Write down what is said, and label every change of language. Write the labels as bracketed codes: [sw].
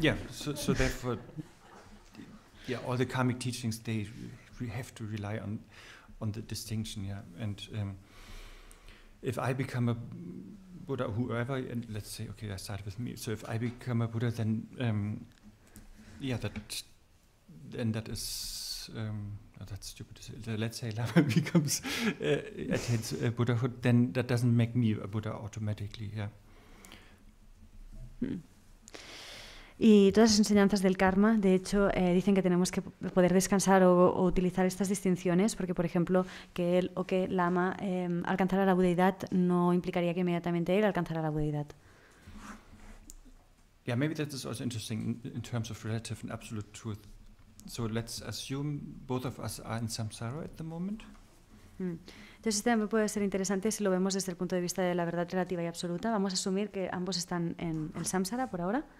[en] So therefore, all the karmic teachings, they have to rely on the distinction, and if I become a Buddha, whoever, and let's say, okay, I start with me. So if I become a Buddha, then that is that's stupid. Let's say Lama becomes attains Buddhahood, then that doesn't make me a Buddha automatically. Yeah. [es] Y todas las enseñanzas del karma, de hecho, dicen que tenemos que poder descansar o utilizar estas distinciones, porque, por ejemplo, que él o que Lama alcanzara la budeidad no implicaría que inmediatamente él alcanzara la budeidad. [en] Yeah, maybe that is also interesting in terms of relative and absolute truth. So let's assume both of us are in samsara at the moment. [es] Entonces este también puede ser interesante si lo vemos desde el punto de vista de la verdad relativa y absoluta. Vamos a asumir que ambos están en el samsara por ahora.